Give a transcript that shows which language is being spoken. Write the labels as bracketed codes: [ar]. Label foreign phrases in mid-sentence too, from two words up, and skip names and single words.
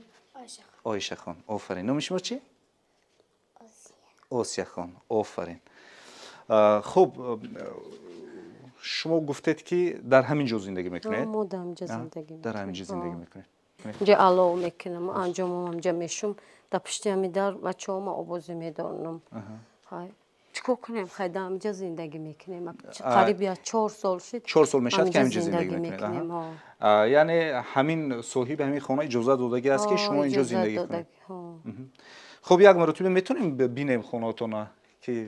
[tg] Оиша хон. офарин. номи шумо чӣ? осия хон. офарин. хуб, шумо гуфтед ки дар ҳамин ҷо зиндагӣ мекунед? мо дар ҳамин ҷо зиндагӣ мекунем. дар ҳамин ҷо зиндагӣ мекунед. инҷа алов мекунам, анҷомам ҳамҷа мешум, дар пишти ҳамин дар бачаҳома овозе медонам. [fa] چی کنیم خیلی همینجا زندگی میکنیم قریب یا 4 سال شد 4 سال میشد که همینجا زندگی میکنید یعنی همین صاحب همین خانه اجازه دادگی است که شما اینجا زندگی کنید خب یک مرتبه میتونیم ببینیم خونه‌تون که